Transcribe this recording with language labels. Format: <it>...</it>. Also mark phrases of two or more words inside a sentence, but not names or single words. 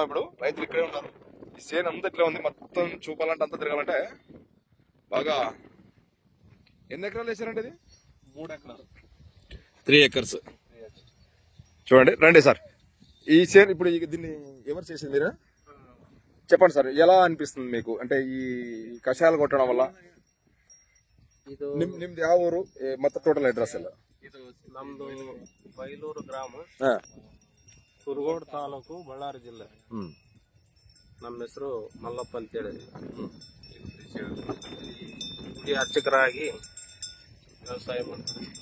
<te>ఇప్పుడు రైతులు ఇక్కడే ఉన్నారు. ఈ సేన్ అంతా ఇట్లా ఉంది. మొత్తం చూపాలంటే, అంతా తిరగాలంటే బాగా. ఎన్ని ఎకరాలు వేసారంటే ఇది? 3 ఎకరాలు, 3 acres. చూడండి, రండి సార్. ఈ సేన్ ఇప్పుడు దీన్ని ఎవరు చేసింది? మీరు చెప్పండి సార్, ఎలా అనిపిస్తుంది మీకు? అంటే ఈ కషాయాలు కొట్టడం వల్ల</te> <kn>ನಿಮ್ದು ಯಾವ ಊರು ಮತ್ತೆ ಟೋಟಲ್ ಅಡ್ರೆಸ್ ಎಲ್ಲ? ಇದು ನಮ್ದು ಬೈಲೂರು ಗ್ರಾಮ, ಕುರುಗೋಡು ತಾಲೂಕು, ಬಳ್ಳಾರಿ ಜಿಲ್ಲೆ. ನಮ್ಮ ಹೆಸರು ಮಲ್ಲಪ್ಪ ಅಂತೇಳಿ. ಗುಡಿ ಅರ್ಚಕರಾಗಿ ವ್ಯವಸಾಯ ಮಾಡ್ತೀವಿ.</kn>